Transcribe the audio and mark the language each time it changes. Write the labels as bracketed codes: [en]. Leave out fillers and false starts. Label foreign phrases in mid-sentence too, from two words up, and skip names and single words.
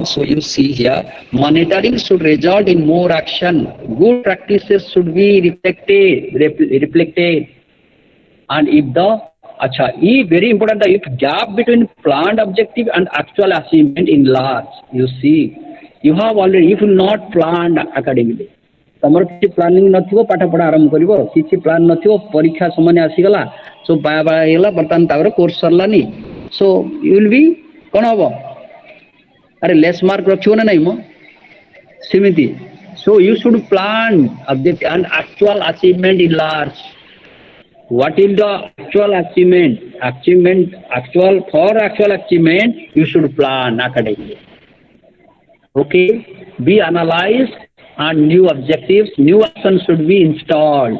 [en] So you see here, monitoring should result in more action. Good practices should be reflected. And if the very important, if gap between planned objective and actual achievement in large, you see, you have already, if not planned academically, [or] ତମର କିଛି ପ୍ଲାନିଂ ନଥିବ ପାଠ ପଢା ଆରମ୍ଭ କରିବ କିଛି ପ୍ଲାନ୍ ନଥିବ ପରୀକ୍ଷା ସମୟ ଆସିଗଲା ସୋ ବାୟା ବାୟା ହେଇଗଲା ବର୍ତ୍ତମାନ ତାପରେ କୋର୍ସ ସରିଲାନି [en] so you will be [or] କଣ ହବ ଆରେ [en] less mark [or] ରଖିବ ନା ନାଇଁ ମ ସେମିତି [en] so you should plan object and actual achievement in large. What is the actual achievement? For actual achievement, you should plan academically. Okay, be analyzed and new objectives, new actions should be installed.